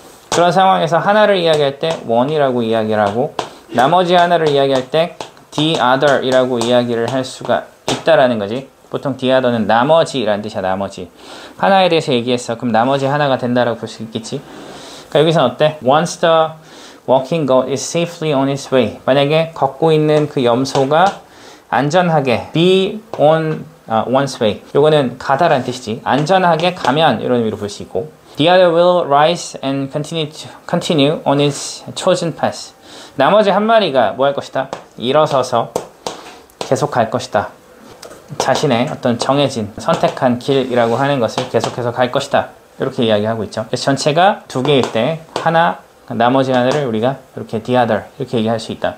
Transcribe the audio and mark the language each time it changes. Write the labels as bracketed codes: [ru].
[ko] 그런 상황에서 하나를 이야기할 때 one이라고 이야기를 하고, 나머지 하나를 이야기할 때 the other 이라고 이야기를 할 수가 있다라는 거지. 보통 the other는 나머지라는 뜻이야, 나머지. 하나에 대해서 얘기했어. 그럼 나머지 하나가 된다라고 볼 수 있겠지. 그러니까 여기서는 어때? [en] Once the walking goat is safely on its way. [ko] 만약에 걷고 있는 그 염소가 안전하게 [en] be on one's way. [ko] 요거는 가다라는 뜻이지. 안전하게 가면 이런 의미로 볼 수 있고, [en] the other will rise and continue on its chosen path. [ko] 나머지 한 마리가 뭐 할 것이다? 일어서서 계속 갈 것이다. 자신의 어떤 정해진 선택한 길이라고 하는 것을 계속해서 갈 것이다. 이렇게 이야기하고 있죠. 그래서 전체가 2개일 때 하나, 나머지 하나를 우리가 이렇게 the other 이렇게 얘기할 수 있다.